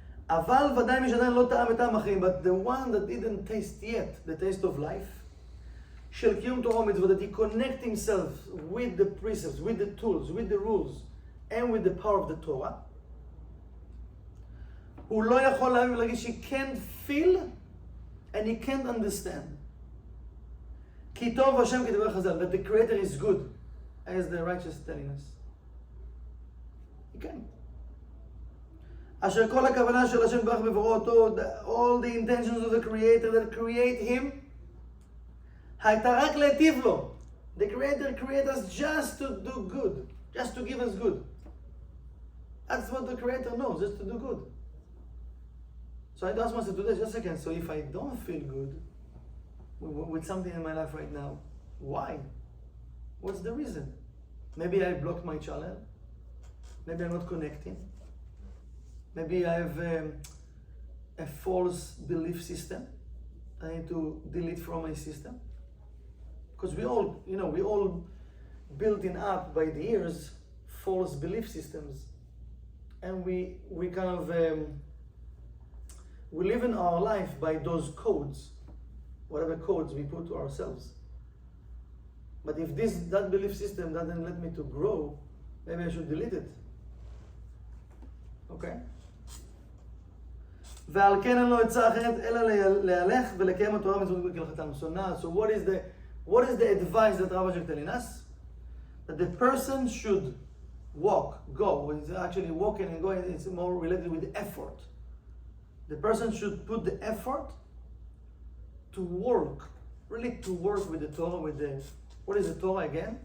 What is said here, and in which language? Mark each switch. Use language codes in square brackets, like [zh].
[he] אבל ודאי מי שעדיין לא טעם את טעם החיים, [en] but the one that didn't taste yet the taste of life, [he] של קיום תורה ומצוות, [en] that he connect himself with the precepts, with the tools, with the rules, and with the power of the Torah, [he] הוא לא יכול להבין ולהגיד, [en] he can't feel and he can't understand. [he] כי טוב השם כדברי חז"ל, [en] that the Creator is good, as the righteous telling us. He can't. [he] אשר כל הכוונה של השם ברך בבוראו אותו, [en] all the intentions of the Creator that create him, [he] הייתה רק להיטיב לו. [en] The Creator created us just to do good, just to give us good. That's what the Creator knows, just to do good. So I asked myself today, just a second, so if I don't feel good with something in my life right now, why? What's the reason? Maybe I blocked my channel. Maybe I'm not connecting. Maybe I have a false belief system I need to delete from my system. Because we all building up by the years false belief systems. And we kind of, we live in our life by those codes, whatever codes we put to ourselves. But if that belief system doesn't let me to grow, maybe I should delete it. Okay? [he] ועל כן אין לו עצה אחרת אלא להלך ולקיים התורה ומצוות כהלכתם. [en] So what is the advice that Rabbi is telling us? That the person should go. It's actually walking and going, it's more related with effort. The person should put the effort to work, really to work with the Torah, what is the Torah again?